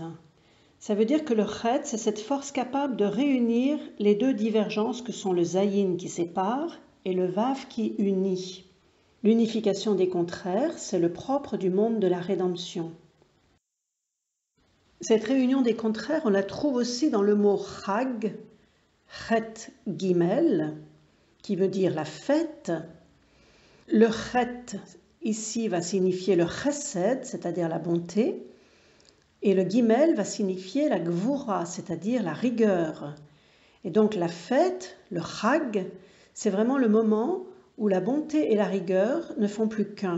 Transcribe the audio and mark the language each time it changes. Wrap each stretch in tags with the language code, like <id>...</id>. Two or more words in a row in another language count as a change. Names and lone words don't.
<fr>Ça veut dire que le chet, c'est cette force capable de réunir les 2 divergences que sont le zayin qui sépare et le vav qui unit. L'unification des contraires, c'est le propre du monde de la rédemption. Cette réunion des contraires, on la trouve aussi dans le mot chag,</fr> <he>חית גימל,</he> <fr>qui veut dire la fête. Le chet, ici, va signifier le chesed, c'est-à-dire la bonté, et le gimel va signifier la gvura, c'est-à-dire la rigueur. Et donc la fête, le chag, c'est vraiment le moment où la bonté et la rigueur ne font plus qu'un.</fr>